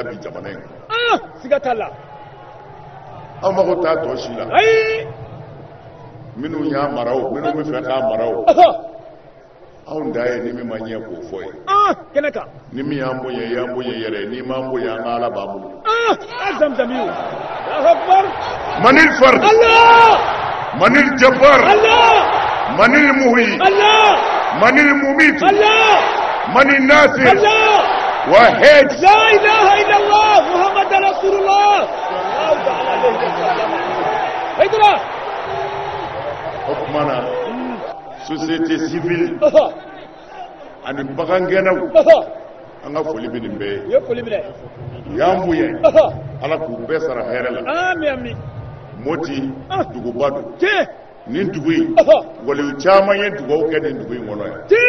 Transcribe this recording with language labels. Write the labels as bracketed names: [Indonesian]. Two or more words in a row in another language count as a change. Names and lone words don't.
[Bambara] bi jamana in kɔnɔ anw mago t'a tɔ si la minnu y'a mara o minnu bɛ fɛ k'a mara o anw da ye ni min ma ɲɛ k'o fɔ ye ni min y'an bonya y'an bonya yɛrɛ ni m'an bonya an ka Ala b'an bolo Manil Fard Manil Jabbar Manil Muhi Manil Mumit Manil Nasir Wahid [Arabic] لا إله إلا الله محمد رسول الله [Bambara] o kumana [French] société civile [Bambara] ani bagangɛnɛw an ka foli bɛ nin bɛɛ ye u y'an bonya Ala k'u bɛɛ sara hɛrɛ la Moti duguba don nin dugu in waliyu caman ye dugawu kɛ nin dugu in kɔnɔ yan